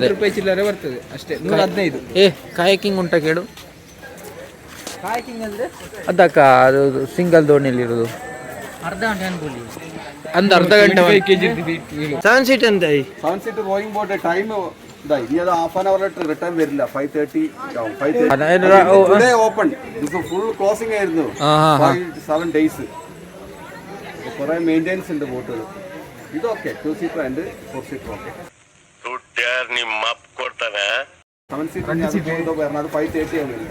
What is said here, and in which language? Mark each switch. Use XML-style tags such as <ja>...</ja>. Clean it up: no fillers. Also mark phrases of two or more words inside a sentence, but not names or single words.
<kn>₹15 ಚಿಲ್ಲರೆ ಬರ್ತದೆ ಅಷ್ಟೇ. 115. ಕಾಯಕಿಂಗ್ ಉಂಟಾ ಕೇಳು. ಕಾಯಕಿಂಗ್ ಅಂದ್ರೆ ಅದಕ್ಕ ಅದು ಸಿಂಗಲ್ ದೋಣಿಯಲ್ಲಿ ಇರೋದು ಅರ್ಧ ಗಂಟೆ ಅನ್ಕೊಳ್ಳಿ. ಒಂದು ಅರ್ಧ ಗಂಟೆ 7 ಸೀಟ್ ಅಂತ</kn> <ml>7</ml> <en>seat rowing boat time</en> <ml>ಇനി അത്</ml> <en>half an hour return</en> <ml>വരില്ല. 5:30</ml> <en>today open.</en> <ml>ഇത്</ml> <en>full closing</en> <ml>ആയിരുന്നു 7 ഡേയ്സ്. കുറെ മെയിൻ്റെനൻസ് ഉണ്ട് ബോട്ടുകൾ. ഇതൊക്കെ 2</ml> <en>seater and 4 seater okay.</en> <ml>7 സീറ്റർ അത് 5:30 ആവുന്നു.</ml>